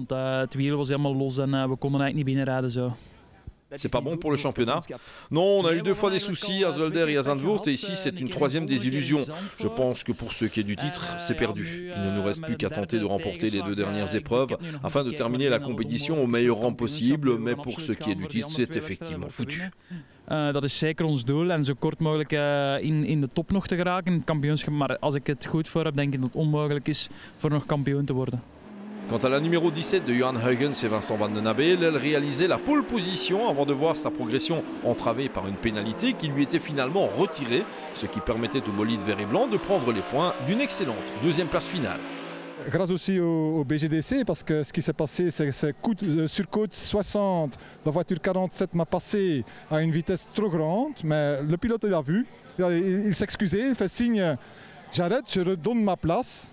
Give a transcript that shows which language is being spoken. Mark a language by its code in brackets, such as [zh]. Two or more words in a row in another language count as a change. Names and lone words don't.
[fr] C'est pas bon pour le championnat? Non, on a eu 2 fois des soucis à Zolder et à Zandvoort et ici c'est une 3e désillusion. Je pense que pour ce qui est du titre, c'est perdu. Il ne nous reste plus qu'à tenter de remporter les 2 dernières épreuves afin de terminer la compétition au meilleur rang possible, mais pour ce qui est du titre, c'est effectivement foutu. [nl] Dat is zeker ons doel en zo kort mogelijk in de top nog te geraken in het kampioenschap. Maar als ik het goed voor heb, denk ik dat het onmogelijk is voor nog kampioen te worden. [fr] Quant à la numéro 17 de Johan Huygens et Vincent Van den Abel, elle réalisait la [en] pole position [fr] avant de voir sa progression entravée par une pénalité qui lui était finalement retirée, ce qui permettait au bolide vert et blanc de prendre les points d'une excellente 2e place finale. Grâce aussi au BGDC, parce que ce qui s'est passé, c'est sur côte 60, la voiture 47 m'a passé à une vitesse trop grande, mais le pilote l'a vu, il s'excusait, il fait signe, j'arrête, je redonne ma place.